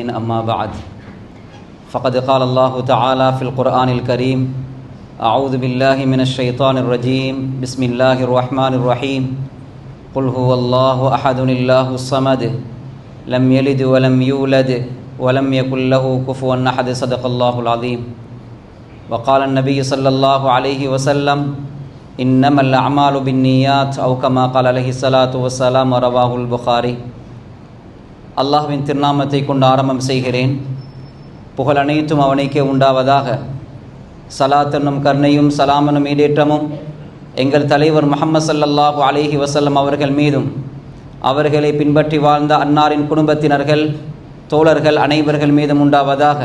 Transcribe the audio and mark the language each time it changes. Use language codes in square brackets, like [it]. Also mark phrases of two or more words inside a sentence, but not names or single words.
[ar] أما بعد فقد قال الله تعالى في القرآن الكريم أعوذ بالله من الشيطان الرجيم بسم الله الرحمن الرحيم قل هو الله أحد الله الصمد لم يلد ولم يولد ولم يكن له كفوا أحد صدق الله العظيم وقال النبي صلى الله عليه وسلم إنما الأعمال بالنيات أو كما قال عليه الصلاة والسلام رواه البخاري. [ta] அல்லாஹ்வின் திருநாமத்தை கொண்டு ஆரம்பம் செய்கிறேன். புகழ் அனைத்தும் அவனுக்கே உண்டாவதாக. சலாத் என்னும் கருணையும் சலாமனும் ஈடேற்றமும் எங்கள் தலைவர் முஹம்மது [ar] صلى الله عليه وسلم [ta] அவர்கள் மீதும் அவர்களை பின்பற்றி வாழ்ந்த அன்னாரின் குடும்பத்தினர்கள் தோழர்கள் அனைவர்கள் மீதும் உண்டாவதாக.